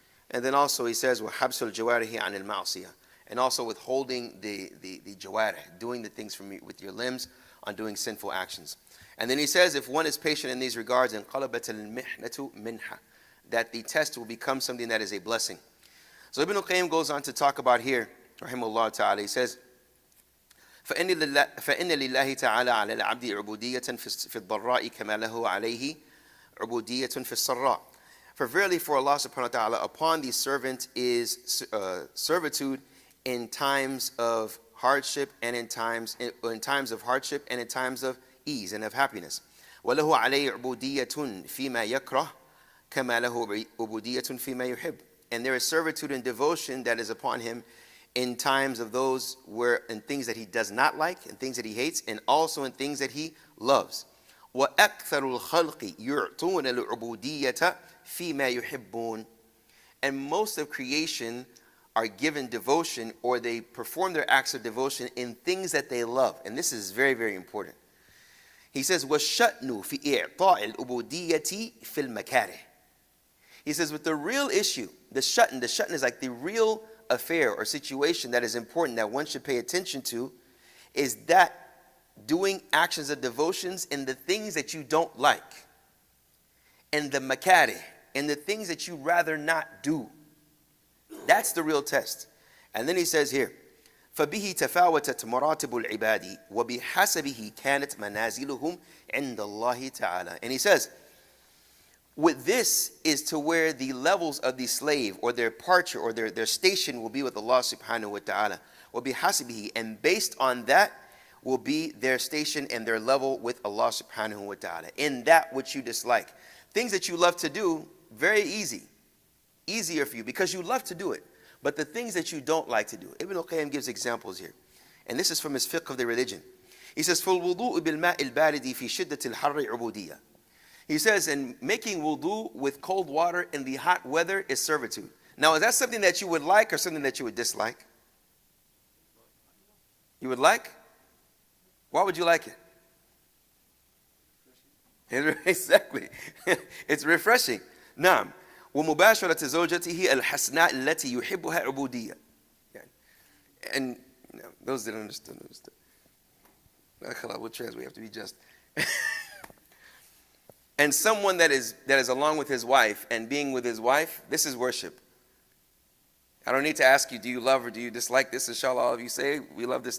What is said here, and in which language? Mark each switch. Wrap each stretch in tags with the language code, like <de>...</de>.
<en>And then also he says,</en> <ar>وَحَبْسُ الْجَوَارِهِ عَنِ الْمَعْصِيَةِ,</ar> <en>and also withholding the jawarih, doing the things with your limbs on doing sinful actions. And then he says, if one is patient in these regards,</en> <ar>انْقَلَبَتِ الْمِحْنَةُ مِنْحَةً,</ar> <en>that the test will become something that is a blessing. So Ibn Qayyim goes on to talk about here, rahimahullah ta'ala, he says,</en> <ar>فَإِنَّ لِلَّهِ تَعَالَى عَلَى الْعَبْدِ عُبُودِيَّةً فِي الضَّرَّاءِ كَمَا لَهُ عَلَيْهِ عُبُودِيَّةٌ فِي السَّرَّاءِ.</ar> <en>For verily for Allah subhanahu wa ta'ala, upon the servant is servitude in times of hardship, and in times of hardship, and in times of ease and of happiness.</en> <ar>وَلَهُ عَلَيْهِ عُبُودِيَّةٌ فِيمَا يَكْرَهُ كَمَا لَهُ عُبُودِيَّةٌ فِيمَا يُحِبُّ.</ar> <en>And there is servitude and devotion that is upon him in times of those in things that he does not like, and things that he hates, and also in things that he loves.</en> <ar>وَأَكْثَرُ الْخَلْقِ يُعْطُونَ الْعُبُودِيَّةَ فِي مَا يُحِبُّونَ.</ar> <en>And most of creation are given devotion, or they perform their acts of devotion in things that they love. And this is very, very important. He says,</en> <ar>وَالشَّأْنُ فِي إِعْطَاءِ الْعُبُودِيَّةِ فِي الْمَكَارِهِ.</ar> <en>He says, with the real issue, the shutn is like the real affair or situation that is important, that one should pay attention to, is that doing actions of devotions in the things that you don't like, and the makarih, and the things that you rather not do. That's the real test. And then he says here,</en> <ar>فَبِهِ تَفَاوَتَتْ مَرَاتِبُ الْعِبَادِ وَبِحَسَبِهِ كَانَتْ مَنَازِلُهُمْ عِنْدَ اللَّهِ تَعَالَى.</ar> <en>And he says, with this is to where the levels of the slave, or their departure, or their station will be with Allah subhanahu wa ta'ala. وَبِحَسَبِهِ, and based on that will be their station and their level with Allah subhanahu wa ta'ala, in that which you dislike. Things that you love to do, very easier for you, because you love to do it. But the things that you don't like to do, Ibn Qayyim gives examples here. And this is from his fiqh of the religion. He says,</en> <ar>فَالْوُضُوءُ بِالْمَاءِ الْبَارِدِ فِي شِدَّةِ الْحَرِّ عُبُودِيَّةٌ.</ar> <en>He says, and making wudu with cold water in the hot weather is servitude. Now, is that something that you would like or something that you would dislike? You would like? Why would you like it? Exactly. It's refreshing. نعم.</en> <ar>ومباشرة زوجته الحسناء التي يحبها عبودية.</ar> <en>And those that understood. We'll translate. We have to be just. And someone that is along with his wife and being with his wife, this is worship. I don't need to ask you, do you love or do you dislike this? Inshallah, all of you say, we love this.</en>